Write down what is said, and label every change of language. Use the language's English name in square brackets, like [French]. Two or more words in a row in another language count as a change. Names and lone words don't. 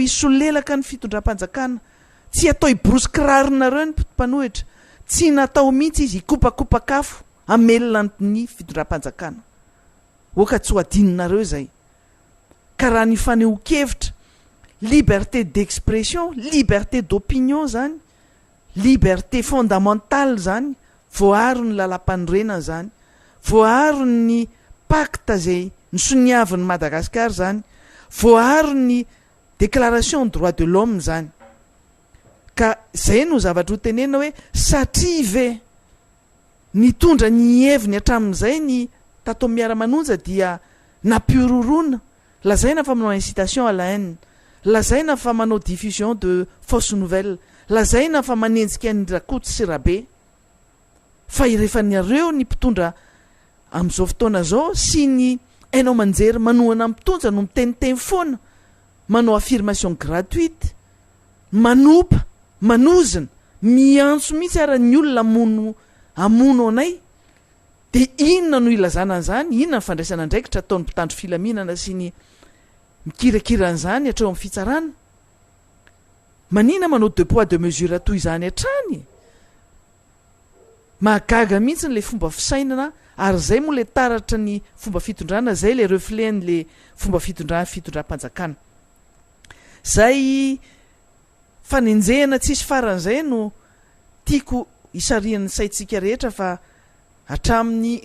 [Malagasy] isolelaka ny fitondram-panjakana tsy atao iborosy kirarina ny mpanohitra tsy natao mihitsy izy ikopakopakafo amelona ny fitondram-panjakana oka tsy ho adininareo zay ka raha ny faneho-kevitra [French] liberté d'expression liberté d'opinion [Malagasy] zany [French] liberté fondamentale [Malagasy] zany voaharo ny lalam-panorenana zany voaharo ny pacte zay nisoniavin'ny Madagasikara zany voaharo ny [French] déclaration droit de l'homme [Malagasy] zany ka zay no zavatra ho tenena hoe satria ve nitondra ny heviny hatramin'izay ny tato Miara Manonja dia nampirorona lazaina fa manao [French] incitation à la haine [Malagasy] lazaina fa manao [French] diffusion de fausse nouvelle [Malagasy] lazaina fa manenjika ny rakoto sy rabe fa rehefa nareo ny mpitondra amin'izao fotoana zao sy ny hainao manjery manohana mitonja no miteniteny foana manao [French] affirmation gratuite [Malagasy] manompa manozina miantso mihitsy ara ny olona amono anay de inona no ilazana an'izany inona ny fandraisana andraikitra ataon'ny mpitandro filaminana sy ny mikirakiran'izany hatreo amin'ny fitsarana manina manao [French] deux poids deux mesures [Malagasy] toy izany hatrany mahagaga mihitsy n'le fomba fisainana ary zay moa le taratra ny fomba fitondrana zay [French] le reflet [Malagasy] n'le fomba fitondram-panjakana zay fanenjehana tsisy faran'izay no tiako isarian'ny saitsika rehetra fa hatramin'ny